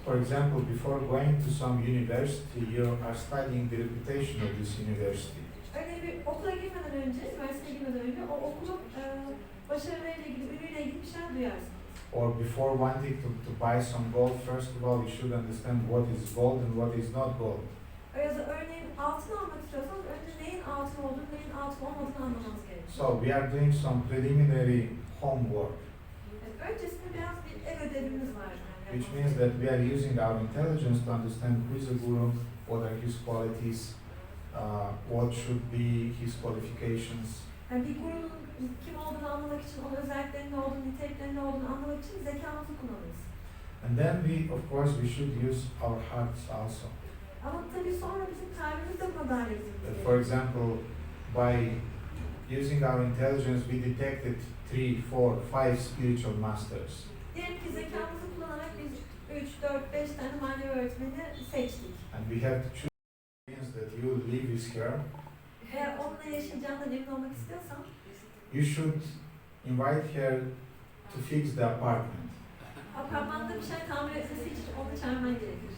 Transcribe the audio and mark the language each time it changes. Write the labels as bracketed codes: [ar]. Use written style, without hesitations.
[en] For example, before going to some university, you are studying the reputation of this university. [tr] Örneğin bir okula girmeden önce, üniversiteye girmeden önce o okulun başarılarıyla ilgili, ürünüyle ilgili bir şeyler duyarsınız. [en] Or before wanting to buy some gold, first of all, you should understand what is gold and what is not gold. [tr] Ya da örneğin altın almak istiyorsanız önce neyin altın olduğunu, neyin altın olmadığını anlamanız gerekiyor. [en] So we are doing some preliminary homework, [tr] Yani öncesinde biraz bir ev ödevimiz var. [en] which means that we are using our intelligence to understand who is a guru, what are his qualities, what should be his qualifications. [tr] Yani bir gurunun kim olduğunu anlamak için, onun özelliklerinin ne olduğunu, niteliklerinin ne olduğunu anlamak için zekamızı kullanırız. [en] And then of course, we should use our hearts also. [tr] Ama tabii sonra bizim kalbimiz de buna dahil edilmeli. [en] For example, by using our intelligence, we detected 3, 4, 5 spiritual masters. [tr] Diyelim ki zekamızı kullanarak biz 3, 4, 5 tane manevi öğretmeni seçtik. [en] And we have to choose that you will live with her. [tr] Eğer onunla yaşayacağından emin olmak istiyorsan, [en] You should invite her to fix the apartment. [tr] apartmanda bir şey tamir etmesi için onu çağırman gerekir.